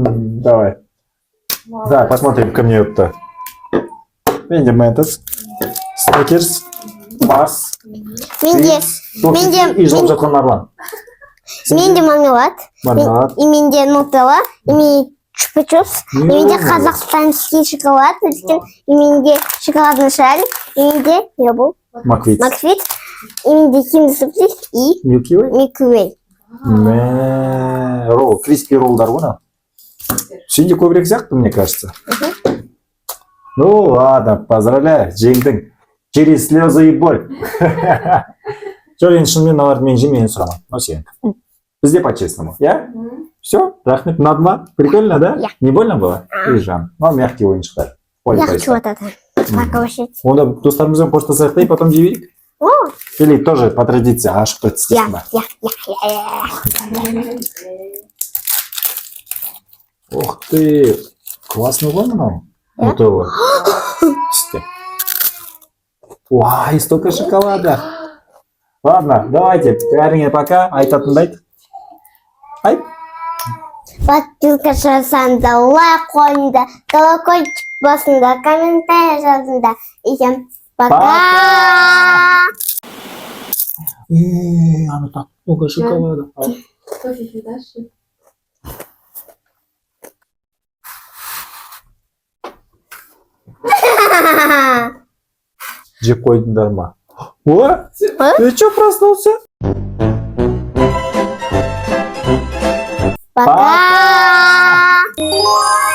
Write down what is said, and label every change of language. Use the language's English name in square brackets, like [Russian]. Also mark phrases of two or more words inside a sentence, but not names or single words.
[Russian] Давай. Да, посмотрим ко мне это. Видим этот. Сникерс, Барс, [Kazakh] менде и жылап жатқан арлан. менде мармелад, Мармелад. и менде нутелла, и менде чупа-чупс, и менде [Russian] қазақстанский шоколад, [Kazakh] и менде [Russian] шоколадный шарик, [Kazakh] и менде [Russian] не был [Kazakh] Маквит. маквит, и менде киндер сюрприз и Milky Way. Milky Way. Ролл, криспи роллдар ғой мынау. Сенде көбірек сияқты, [Russian] мне кажется. Ну ладно, поздравляю, жеңдің. Через слезы и боль. [Kazakh] Жоқ, енді шынымен мыналарды мен жемейін сұрамын. Но сен. Бізде по-честному, я? Все, рахмет, ұнады ма? [Russian] Прикольно, да? [Kazakh] Иә. [Russian] Не больно было? Ей, жан. Ну, мягкий ойыншықтар. Я хочу вот это. Пока [Kazakh] Онда достарымызбен қоштасайық та [Russian] и потом [Kazakh] жей берейік. О, [Russian] Или тоже по традиции ашық [Kazakh] я, істейсің ба? я. [Russian] Ух ты, классный [Kazakh] ғой мынау. [Russian] Нутелла. [Kazakh] Түсте. Ой, [Russian] столько шоколада. Ладно, давайте, [Kazakh] бәріңе пока, айтатынды айт. Айт. Подписка жасаңыздар, лайк қойыңыздар, колокольчик басыңыздар, комментарий жазыңыздар. [Russian] И всем пока! Оно так много шоколада. Кофе дашь? [Kazakh] Жеп қойдыңдар ма? [Russian] О, ты что проснулся? Пока!